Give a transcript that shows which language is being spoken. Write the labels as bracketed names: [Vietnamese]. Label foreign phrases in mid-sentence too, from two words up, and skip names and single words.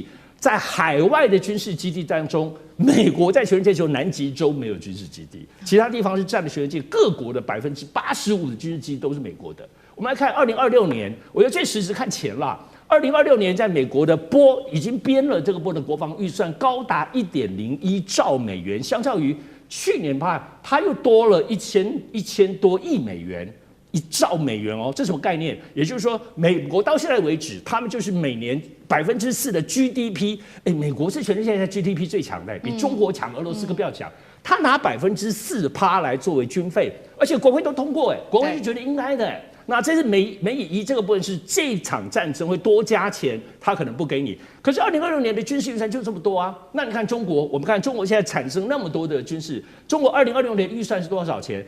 [Chinese] 在海外的軍事基地當中，美國在全世界只有南極洲沒有軍事基地，其他地方是佔了全世界各國的85%的軍事基地都是美國的。我們來看2026年，我覺得最實質看錢啦。2026年，在美國的波已經編了這個波的國防預算高達1.01兆美元，相較於去年它又多了1000多億美元。1兆美元哦，這是什麼概念？也就是說，美國到現在為止，他們就是每年4%的 GDP。美國是全世界現在 GDP 最強的，比中國強，俄羅斯更不要講。他拿4%來作為軍費，而且國會都通過，國會是覺得應該的。那這是美以這個部分是這場戰爭會多加錢，他可能不給你。可是2026年的軍事預算就這麼多啊。那你看中國，我們看中國現在產生那麼多的軍事，中國2026年預算是多少錢？